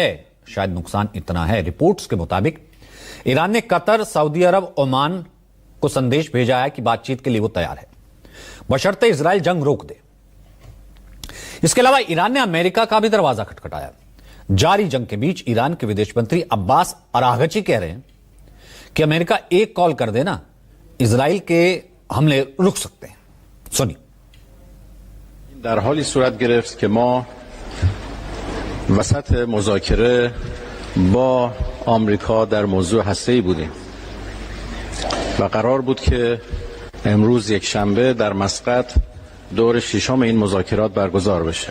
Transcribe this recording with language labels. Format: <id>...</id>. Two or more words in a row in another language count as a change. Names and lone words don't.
<hi>शायद नुकसान इतना है, रिपोर्ट्स के मुताबिक ईरान ने कतर, सऊदी अरब, ओमान को संदेश भेजा है कि बातचीत के लिए वो तैयार है, बशर्ते इजराइल जंग रोक दे। इसके अलावा ईरान ने अमेरिका का भी दरवाजा खटखटाया। जारी जंग के बीच ईरान के विदेश मंत्री अब्बास अरागची कह रहे हैं कि अमेरिका एक कॉल कर देना, इजराइल के हमले रुक सकते हैं। सुनिए।</hi> <fa>در حالی صورت گرفت که ما وسط مذاکره با آمریکا در موضوع هسته‌ای بودیم و قرار بود که امروز یک شنبه در مسقط دور ششم این مذاکرات برگزار بشه.</fa>